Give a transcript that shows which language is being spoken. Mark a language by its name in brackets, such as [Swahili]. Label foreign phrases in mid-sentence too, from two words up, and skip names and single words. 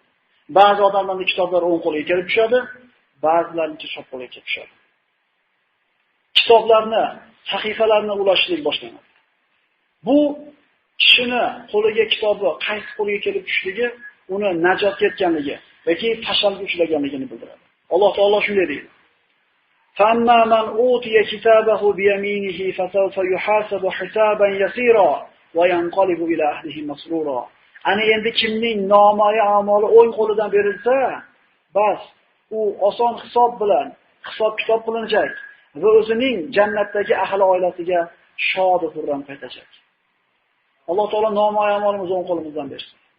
[Uzbek] Ba'zi odamlarning kitoblari o'ng qo'liga kelib tushadi, ba'zilarining chap qo'liga kelib tushadi. Kitoblarni, sahifalarni ulashishlik boshlanadi. Bu kishini qo'liga kitobi qaysi qo'liga kelib tushishligi uni najotga yetganligi yoki tashalga uchraganligini bildiradi. Alloh taolo shunday deydi: [Arabic] فَأَمَّا مَنْ أُوتِيَ كِتَابَهُ بِيَمِينِهِ فَسَوْفَ يُحَاسَبُ حِسَابًا يَسِيرًا وَيَنْقَلِبُ إِلَى أَهْلِهِ مَسْرُورًا. [Uzbek] Ana endi kimning nomoya amali o'ng qo'lidan berilsa, bas u oson hisob bilan hisob-kitob qilinajak va o'zining jannatdagi ahli oilasiga shod va xurram qaytajak. Alloh taolo nomoya amalimizni o'ng qo'limizdan bersin.